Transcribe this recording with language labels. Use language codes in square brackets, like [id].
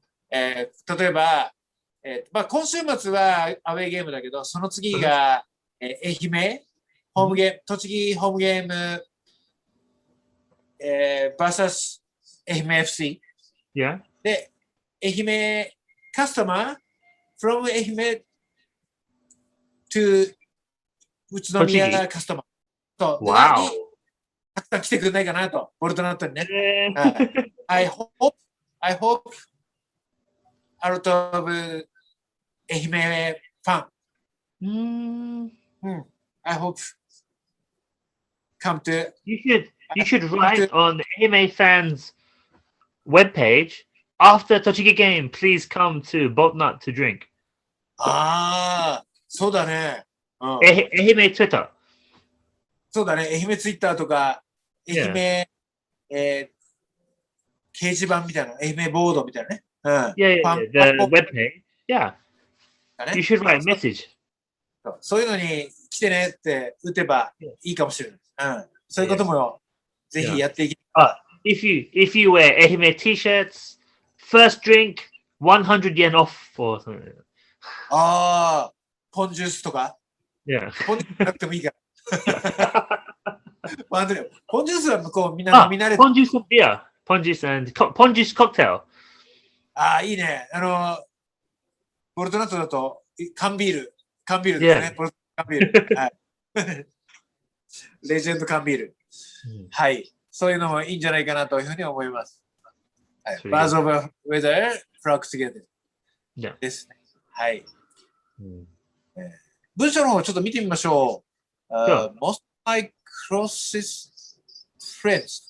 [ja] 例えば、今週末はアウェーゲームだけど、その次が、愛媛、ホームゲーム、栃木ホームゲーム、vs 愛媛 FC。 Yeah. で、愛媛カスタマー from 愛媛 to 宇都宮カスタマー。そう。 Wow. たくさん来てくれないかなと、ボルトナットにね。 [en] I hope out of 愛媛ファン。 I hope come to. You should write on Ehime fans webpage after Tochigi game. Please come to BoltNut to drink. [ja] ああ、そうだね。 [en] Ehime Twitter. [ja] そうだね。愛媛ツイッターとか、愛媛、掲示板みたいな、愛媛ボードみたいなね。 [en] Yeah, the webpage. Yeah. You should write a message. [ja] そういうのに来てねって打てばいいかもしれない。そういうこともぜひやっていきたい。 [en] If you wear Ehime t-shirts, first drink 100 yen off or something. [ja] ああ、ポンジュースとか。 Yeah. ポンジュースなくてもいいから。ポンジュースは向こうみんな飲み慣れて。ポンジュースビア、ポンジュースand ポンジュースコクテル。ああ、いいね。ボルトナットだと缶ビールですね。ボルトナット缶ビール。はい。レジェンド缶ビール。はい。そういうのもいいんじゃないかなというふうに思います。はい。 [en] Birds of a feather flock together [ja] ですね。はい。文章の方ちょっと見てみましょう。 [en] Most of my closest friends.